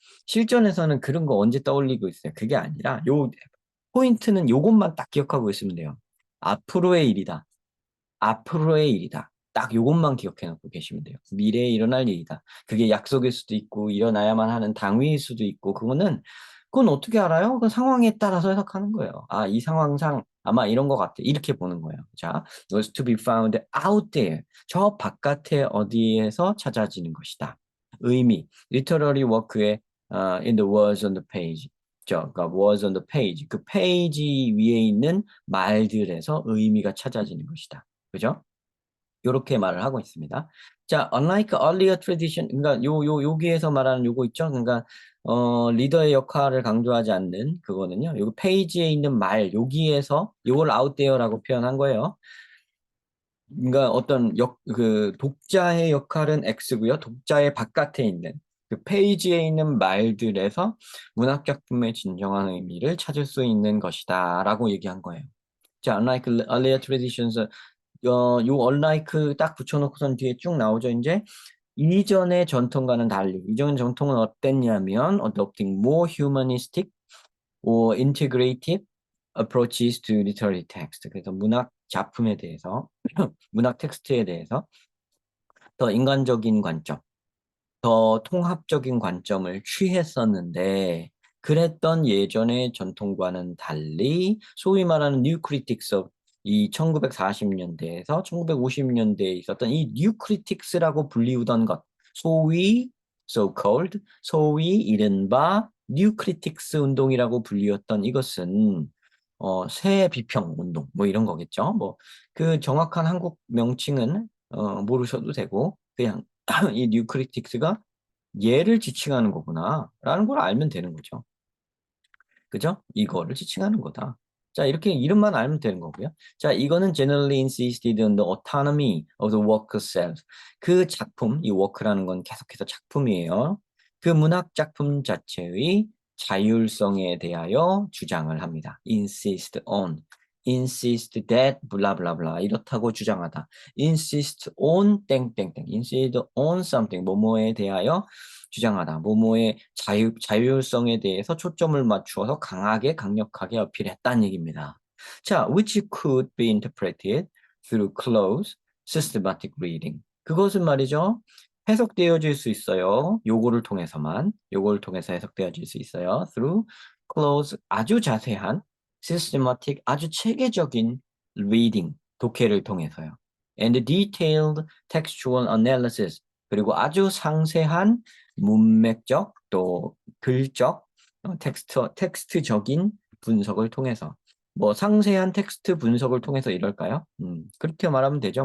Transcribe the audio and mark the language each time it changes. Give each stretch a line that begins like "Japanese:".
Korean: 실전에서는 그런 거 언제 떠올리고 있어요. 그게 아니라 요 포인트는 요것만 딱 기억하고 있으면 돼요. 앞으로의 일이다. 앞으로의 일이다. 딱 요것만 기억해 놓고 계시면 돼요. 미래에 일어날 일이다. 그게 약속일 수도 있고 일어나야만 하는 당위일 수도 있고 그건 어떻게 알아요? 그 상황에 따라서 해석하는 거예요. 아, 이 상황상 아마 이런 것 같아. 이렇게 보는 거예요.
English: 자, was to be found out there.
Korean: 저 바깥에 어디에서 찾아지는 것이다.
English: 의미, literary work의 in the words on the page. 그러니까 words on the page.
Korean: 그 페이지 위에 있는 말들에서 의미가 찾아지는 것이다. 그죠? 이렇게 말을 하고 있습니다. 자,
English: unlike earlier tradition,
Korean: 그러니까 여기에서 말하는 요거 있죠? 그러니까 리더의 역할을 강조하지 않는 그거는요. 요 페이지에 있는 말 여기에서 요걸
English: out there
Korean: 라고 표현한 거예요. 그러니까 그 독자의 역할은 X고요. 독자의 바깥에 있는 그 페이지에 있는 말들에서 문학 작품의 진정한 의미를 찾을 수 있는 것이다라고 얘기한 거예요. 자,
English: unlike earlier traditions,
Korean: 요 unlike 딱 붙여놓고선 뒤에 쭉 나오죠. 이제 이전의 전통과는 달리 이전 전통은 어땠냐면
English: adopting more humanistic or integrative approaches to literary text.
Korean: 그래서 문학 작품에 대해서 문학 텍스트에 대해서 더 인간적인 관점, 더 통합적인 관점을 취했었는데 그랬던 예전의 전통과는 달리 소위 말하는 뉴 크리틱스 이 1940년대에서 1950년대에 있었던 이 뉴 크리틱스라고 불리우던 것 소위 so-called 소위 이른바 뉴 크리틱스 운동이라고 불리웠던 이것은 새 비평 운동 뭐 이런 거겠죠. 뭐 그 정확한 한국 명칭은 모르셔도 되고 그냥 이 뉴 크리틱스가 얘를 지칭하는 거구나 라는 걸 알면 되는 거죠. 그죠? 이거를 지칭하는 거다. 자, 이렇게 이름만 알면 되는 거고요.
English: 자, 이거는 generally insisted on the autonomy of the work self.
Korean: 그 작품, 이 work라는 건 계속해서 작품이에요. 그 문학 작품 자체의 자율성에 대하여 주장을 합니다.
English: insist on, insist that,
Korean: 블라블라블라 이렇다고 주장하다.
English: insist on 땡땡땡, insist on something,
Korean: 뭐뭐에 대하여 주장하다. 모모의 자율성에 대해서 초점을 맞추어서 강하게 강력하게 어필했다는 얘기입니다.
English: 자, which could be interpreted through close systematic reading.
Korean: 그것은 말이죠. 해석되어질 수 있어요. 요거를 통해서만. 요거를 통해서 해석되어질 수 있어요.
English: through close
Korean: 아주 자세한 systematic 아주 체계적인 reading 독해를 통해서요.
English: and detailed textual analysis
Korean: 그리고 아주 상세한 문맥적 또 글적 텍스트적인 분석을 통해서 뭐 상세한 텍스트 분석을 통해서 이럴까요? 그렇게 말하면 되죠.